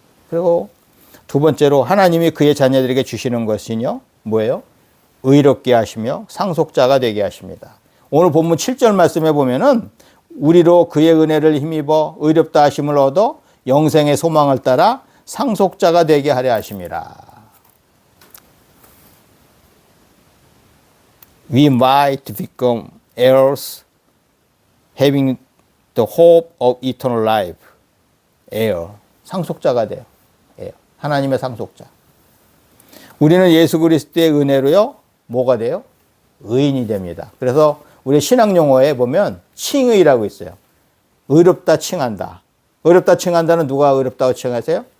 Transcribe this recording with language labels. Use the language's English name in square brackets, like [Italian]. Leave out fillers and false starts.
[Korean] 그리고 두 번째로 하나님이 그의 자녀들에게 주시는 것이요, 뭐예요? 의롭게 하시며 상속자가 되게 하십니다. 오늘 본문 7절 말씀에 보면은 우리로 그의 은혜를 힘입어 의롭다 하심을 얻어 영생의 소망을 따라 상속자가 되게 하려 하심이라. [English] We might become heirs, having the hope of eternal life. [Korean] heir, 상속자가 돼요. heir. 하나님의 상속자. 우리는 예수 그리스도의 은혜로요, 뭐가 돼요? 의인이 됩니다. 그래서 우리 신학 용어에 보면 칭의라고 있어요. 의롭다 칭한다. 의롭다 칭한다는 누가 의롭다고 칭하세요?